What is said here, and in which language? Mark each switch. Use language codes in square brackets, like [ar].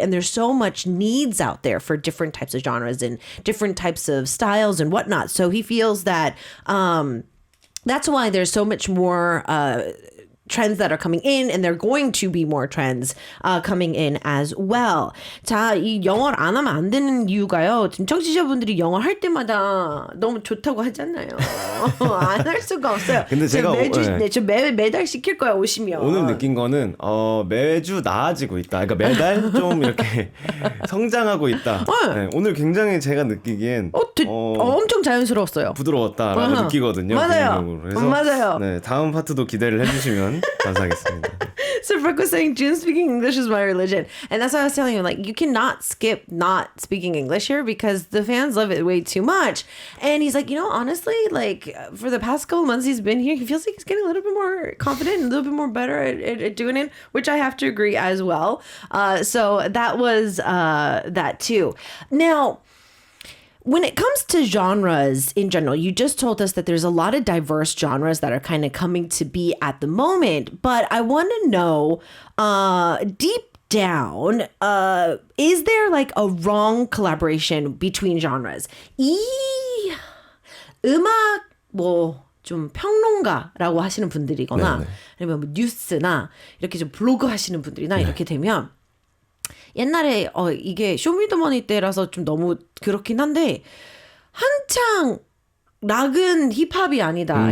[en] And there's so much needs out there for different types of genres and different types of styles and whatnot. So he feels that that's why there's so much more trends that are coming in, and there are going to be more trends coming in as well. [ko] 자, 이 영어를 안 하면 안 되는 이유가요. 지금 청취자분들이 영어 할 때마다 너무 좋다고 하잖아요. 안 할 수가 없어요. 근데 제가 매달 시킬 거야 오시면. 오늘 느낀 거는 매주 나아지고 있다. 그러니까 매달 좀 이렇게 성장하고 있다. 네, 오늘 굉장히 제가 느끼기엔 엄청 자연스러웠어요. 부드러웠다라고 느끼거든요. 맞아요. 그래서 맞아요. 네, 다음 파트도 기대를 해주시면 감사하겠습니다. [en] So Brooke was saying, June speaking English is my religion. And that's why I was telling him, like, you cannot skip not speaking English here because the fans love it way too much. And he's like, you know, honestly, like, for the past couple months he's been here, he feels like he's getting a little bit more confident and a little bit more better at doing it, which I have to agree as well. So that was that too. Now, when it comes to genres in general, you just told us that there's a lot of diverse genres that are kind of coming to be at the moment. But I want to know, deep down, is there like a wrong collaboration between genres? [ko] 이 음악 좀 평론가라고 하시는 분들이거나 네네. 아니면 뭐 뉴스나 이렇게 좀 블로그 하시는 분들이나 이렇게 되면 옛날에 이게 쇼미더머니 때라서 좀 너무 그렇긴 한데 한창 락은 힙합이 아니다.